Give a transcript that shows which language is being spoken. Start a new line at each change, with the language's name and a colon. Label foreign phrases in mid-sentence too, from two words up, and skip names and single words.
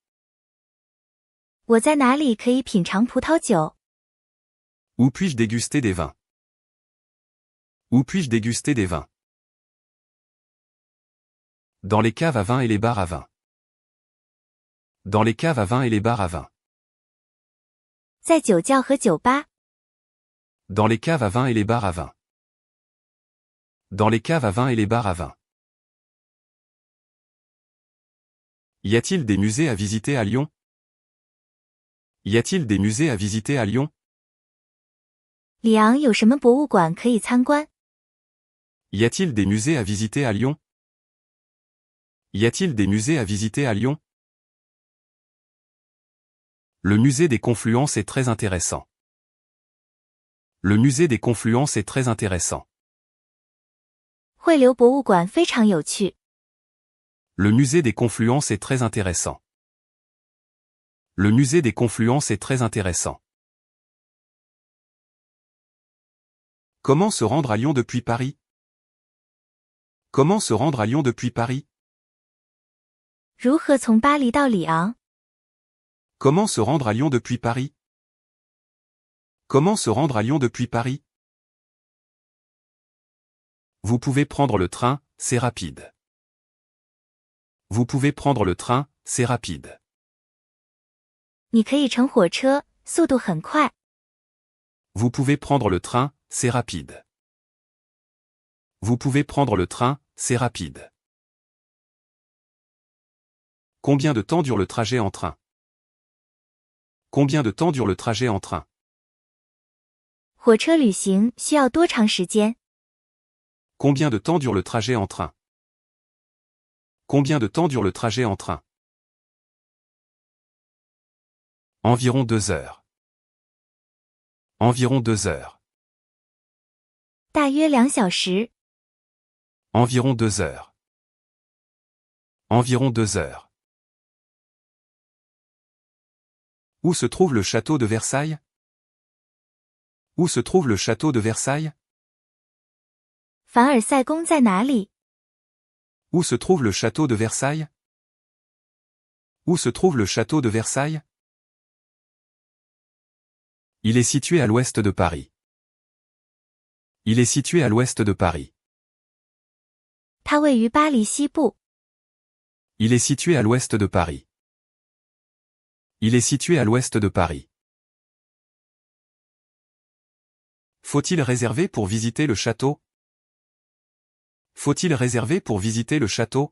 Chinese: 我在哪里可以品尝葡萄酒？
French: Où puis-je déguster des vins? Où puis-je déguster des vins? Dans les caves à vin et les bars à vin. Dans les caves à vin et les bars à vin.
Chinese: 在酒窖和酒吧。
French: Dans les caves à vin et les bars à vin. Dans les caves à vin et les bars à vin. Y a-t-il des musées à visiter à Lyon? Y a-t-il des musées à visiter à Lyon?
Chinese: 里昂有什么博物馆可以参观？
French: Y a-t-il des musées à visiter à Lyon? Y a-t-il des musées à visiter à Lyon? Le musée des Confluences est très intéressant. Le musée des Confluences est très intéressant.
Chinese: 汇流博物馆非常有趣。
French: Le musée des Confluences est très intéressant. Le musée des Confluences est très intéressant. Comment se rendre à Lyon depuis Paris? Comment se rendre à Lyon depuis Paris?
Chinese: 如何从巴黎到里昂？
French: Comment se rendre à Lyon depuis Paris? Comment se rendre à Lyon depuis Paris? Vous pouvez prendre le train, c'est rapide. Vous pouvez prendre le train, c'est rapide.
Chinese: 你可以乘火车，速度很快。
French: Vous pouvez prendre le train, c'est rapide. Vous pouvez prendre le train, c'est rapide. Combien de temps dure le trajet en train? Combien de temps dure le trajet en train?
Chinese: 火车旅行需要多长时间？
French: Combien de temps dure le trajet en train? Combien de temps dure le trajet en train? Environ 2 heures. Environ 2 heures.
Chinese: 大约2小时。
French: Environ 2 heures. Environ 2 heures. Où se trouve le château de Versailles? Où se trouve le château de Versailles?
Chinese: 凡尔赛宫在哪里？
French: Où se trouve le château de Versailles? Où se trouve le château de Versailles? Il est situé à l'ouest de Paris. Il est situé à l'ouest de Paris.
Chinese: 它位于巴黎西部。
French: Il est situé à l'ouest de Paris. Il est situé à l'ouest de Paris. Faut-il réserver pour visiter le château? Faut-il réserver pour visiter le château?